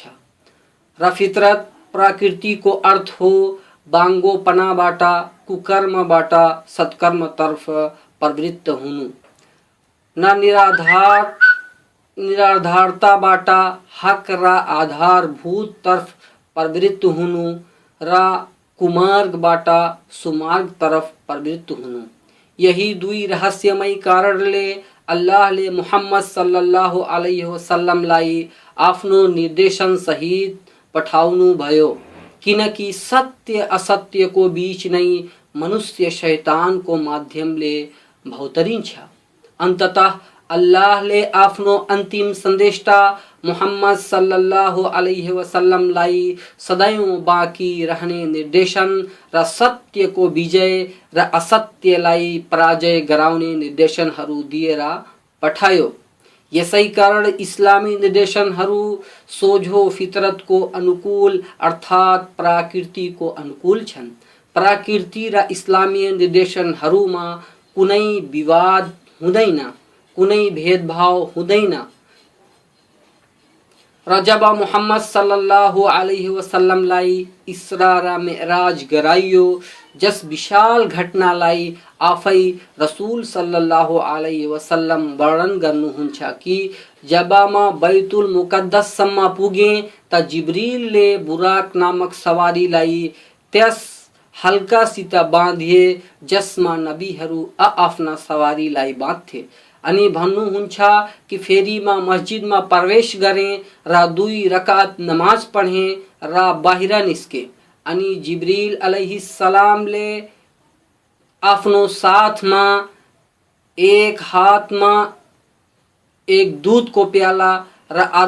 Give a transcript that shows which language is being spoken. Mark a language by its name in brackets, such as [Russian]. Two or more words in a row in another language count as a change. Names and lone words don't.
[Nepali] र फितरत प्रकृतिको अर्थ हो बाङ्गोपनाबाट, कुकर्मबाट सत्कर्मतर्फ प्रवृत्त हुनु, न निराधारताबाट हक र आधारभूत तर्फ प्रवृत्त हुनु र कुमार्गबाट सुमार्ग तरफ प्रवृत्त हुनु। यही दुई रहस्यमय कारणले अल्लाहले मुहम्मद [Arabic] صلى الله عليه وسلم [Nepali] आफ्नो निर्देशन सहित पठाउनु भयो, किनकि सत्य असत्यको बीच नै मनुष्य शैतानको माध्यमले भौतरिन्छ। अन्ततः अल्लाहले आफ्नो अन्तिम सन्देशता मुहम्मद [Arabic] صلى الله عليه وسلم [Nepali] सदैव बाँकी रहने निर्देशन र सत्यको विजय र असत्यलाई पराजय गराउने निर्देशनहरू दिएर पठायो। यसै कारण इस्लामी निर्देशनहरू सोझो फितरतको अनुकूल अर्थात प्रकृतिको अनुकूल छन्। प्रकृति र इस्लामी निर्देशनहरूमा कुनै विवाद हुँदैन, कुनै भेदभाव हुँदैन। र जब मुहम्मद [Arabic] صلى الله عليه وسلم [Nepali] इस्रा र मेराज गराइयो, जस विशाल घटनालाई आफै रसूल सल्लल्लाहु [Arabic] عليه وسلم [Nepali] वर्णन गर्नुहुन्छ कि जब म बैतुल मुकद्दससम्म पुगे त जिब्रिलले बुराक नामक सवारीलाई त्यस हल्कासित बाँधिए जसमा नबीहरू आफ्ना सवारीलाई बाँध्थे अनि भन्नुहुन्छ कि फेरि म मस्जिदमा प्रवेश गरेँ र 2 रकात नमाज पढेँ र बाहिर निस्के अनि जिब्रिल अलैहिस्सलामले आफ्नो साथमा एक हातमा एक दूधको प्याला र